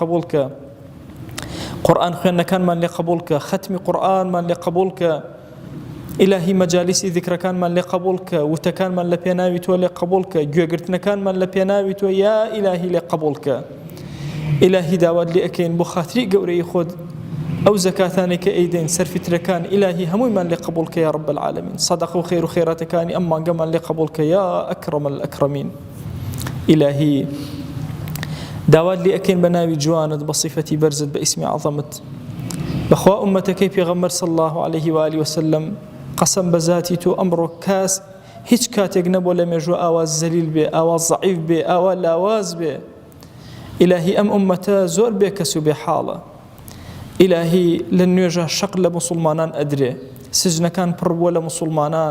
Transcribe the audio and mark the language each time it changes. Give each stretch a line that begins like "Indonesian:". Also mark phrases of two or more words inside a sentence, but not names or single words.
Central Kurdish: قبوڵکە قورئان خوێندنەکانمان لێ قبوڵکە ختمی قورئانمان لێ قبوڵکە ئیلاهی مەجالیسی ذیکرەکانمان لێ قبوڵکە وتەکانمان لە پێناوی تۆ لێ قبوڵکە گوێگرتنەکانمان لە پێناوی تۆ یا ئیلاهی لێ قبوڵکە ئیلاهی داوات لێ ئەکەین بۆ خاتری گەورەی خۆت ئەو زەکاتانێک کە ئەیدەین سەرفیترەکان ئیلاهی هەموویمان لێ قبوڵکە
Arabic: یا رب العالمین
Central Kurdish: سەدەقە و خێر و خێراتەکانی ئەم مانگەمان لێ قبوڵکە
Arabic: یا ئەکرەم الئەکرەمین
Central Kurdish: ئیلاهی داوات لێ ئەکەین بە ناوی جوانت بە صیفەتی بەرزت بە ئیسمی عەظەمت بەخوا ئومەتەکەی پێغەمبەر
Arabic: صلی الله عليه وآله وسلم
Central Kurdish: قەسەم بە ذاتی تۆ ئەمڕۆ کاس هیچ کاتێک نەبوو لە مێژوو ئاواز زەلیل بێ ئاواز ضەعیف بێ ئاوا لاواز بێ ئیلاهی ئەم ئومەتە زۆر بێکەس و بێحاڵە ئیلاهی لە نوێژە شەق لە مسلمانان ئەدرێ سجنەکان پڕ بووە لە مسلمانان